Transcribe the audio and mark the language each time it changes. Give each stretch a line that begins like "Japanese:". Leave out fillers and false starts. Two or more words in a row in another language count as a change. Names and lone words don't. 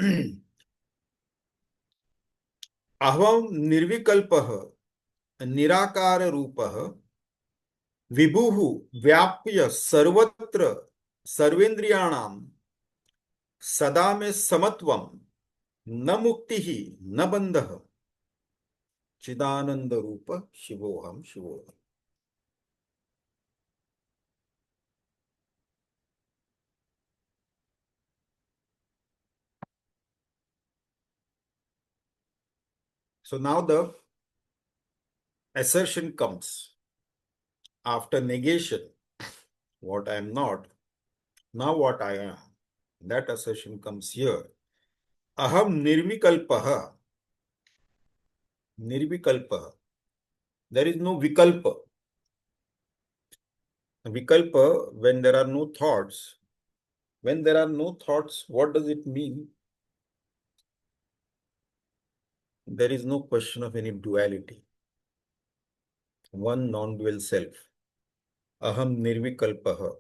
Sanskrit: अहम निर्विकल्पः निराकार रूपः विभुः व्याप्य सर्वत्र सर्वेन्द्रियाणां सदा मे समत्वं न मुक्तिः न बन्धः चिदानंद रूप शिवोहम शिवोहम.
English: So now the assertion comes after negation, what I am not, now what I am. That assertion comes here.
Sanskrit: अहं निर्विकल्पः। निर्विकल्पः.
English: There is no vikalpa. Vikalpa, when there are no thoughts. When there are no thoughts, what does it mean? There is no question of any duality. One non-dual self.
Sanskrit: अहं निर्विकल्पः.